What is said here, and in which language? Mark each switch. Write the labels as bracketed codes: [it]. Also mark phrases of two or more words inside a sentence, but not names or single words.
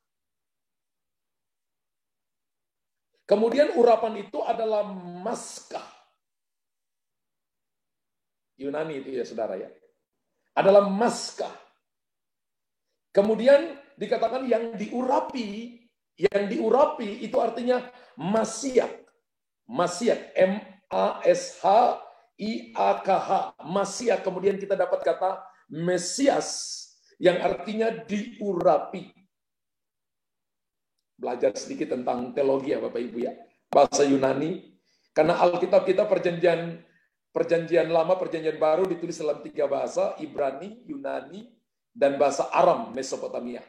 [id] Kemudian urapan itu adalah maskah. Yunani itu ya saudara ya. Adalah maskah. Kemudian dikatakan yang diurapi itu artinya masiak. Masiak, M-A-S-H-I-A-K-H. Masiak, kemudian kita dapat kata Mesias, yang artinya diurapi. Belajar sedikit tentang teologi ya Bapak Ibu ya. Bahasa Yunani. Karena Alkitab kita perjanjian lama, perjanjian baru ditulis dalam 3 bahasa, Ibrani, Yunani, dan bahasa Aram Mesopotamia.